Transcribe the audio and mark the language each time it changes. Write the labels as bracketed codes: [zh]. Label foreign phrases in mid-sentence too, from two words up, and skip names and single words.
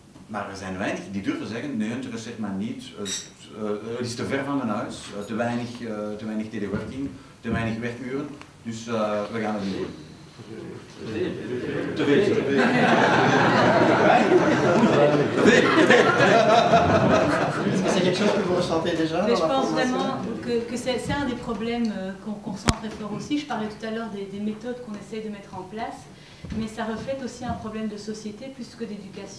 [nl] Maar er zijn weinig die durven zeggen, nee, interesseert mij niet, het is te ver van mijn huis, te weinig teleworking, te weinig werkuren, dus we gaan het niet doen. Te veel. [fr] C'est quelque chose que vous ressentez déjà? Mais je pense vraiment que c'est un des problèmes qu'on ressent très fort aussi. Je parlais tout à l'heure des méthodes qu'on essaye de mettre en place, mais ça reflète aussi un problème de société plus que d'éducation.